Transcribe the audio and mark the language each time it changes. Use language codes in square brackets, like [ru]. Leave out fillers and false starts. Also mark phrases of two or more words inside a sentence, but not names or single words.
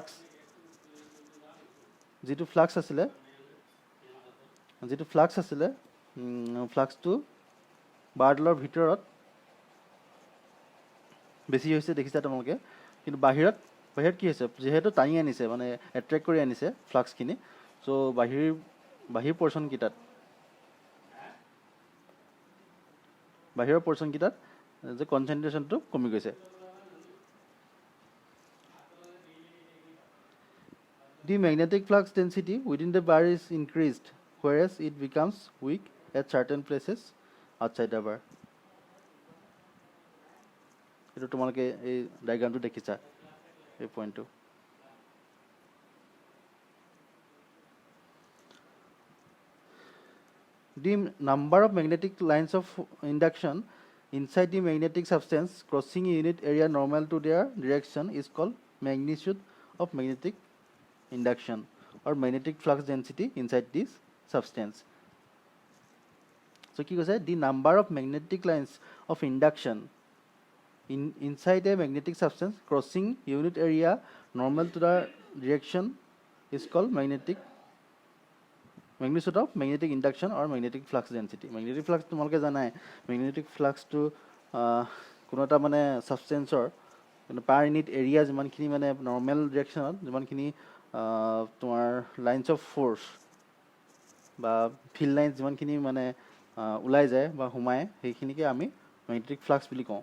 [as] ফ্লাক্স আছিলে ফ্লাক্সটো বাৰডালৰ ভিতৰত বেছি হৈছে দেখিছা তোমালোকে, কিন্তু বাহিৰত কি হৈছে, যিহেতু টানি আনিছে মানে এট্ৰেক্ট কৰি আনিছে ফ্লাক্সখিনি, চ' বাহিৰৰ পৰ্চনকেইটাত যে কনচেনট্ৰেশ্যনটো কমি গৈছে। [en] The magnetic flux density within the bar is increased, whereas it becomes weak at certain places outside the bar. [as] এইটো তোমালোকে এই ডায়েগ্ৰামটো দেখিছা, এই পইণ্টটো। [en] The number of magnetic lines of induction inside the magnetic substance crossing a unit area normal to their direction is called magnitude of magnetic induction or magnetic flux density inside this substance. [as] So কি কৈছে, [en] the number of magnetic lines of induction inside a magnetic substance crossing unit area normal to the direction is called magnitude of magnetic induction or magnetic flux density. Magnetic flux [as] তোমালোকে জানাই, [en] magnetic flux [as] to কোনো এটা মানে সাবষ্টেন্সৰ [en] per unit area [as] যিমানখিনি মানে [en] normal direction [as] যিমানখিনি তোমাৰ [en] lines of force [as] বা [en] field lines [as] যিমানখিনি মানে ওলাই যায় বা সোমায় সেইখিনিকে আমি [en] magnetic flux [as] বুলি কওঁ।